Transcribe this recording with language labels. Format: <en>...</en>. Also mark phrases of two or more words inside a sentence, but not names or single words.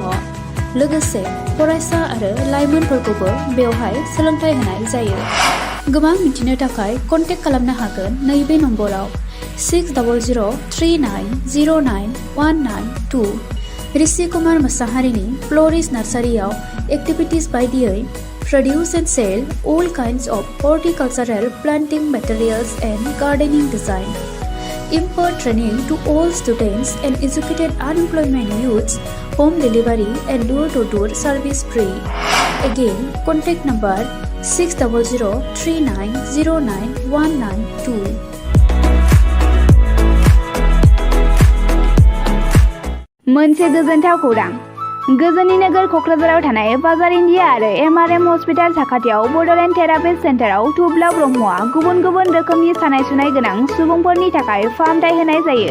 <brx>लोगोसे फरायसा आरो लाइमोनफोरखौबो बेवहाय सोलोंथाइ होनाय जायो। गोबां मिथिनो थाखाय कन्टेक्ट खालामनो हागोन नैबे नम्बराव 6003099192। ऋषि कुमार मोसाहारिनि फ्ल'रिस नार्सारियाव एक्टिभिटिज बायदियै</brx> <en>produce and sell all kinds of horticultural planting materials and gardening design. Impart training to all students and educated unemployment youths, home delivery and door-to-door service free. Again, contact number 6003909192.</en> <brx>मोनसे गोजोनथाव खौरां। गोजोननि नोगोर क'क्राझाराव थानाय बाजार इन्डिया आरो MRM हस्पिटाल साखाथियाव बड'लेण्ड थेरापिस्ट सेन्टाराव थुब्ला ब्रह्मआ गुबुन गुबुन रोखोमनि सानाय सुनाय गोनां सुबुंफोरनि थाखाय फाहामथाय होनाय जायो।</brx>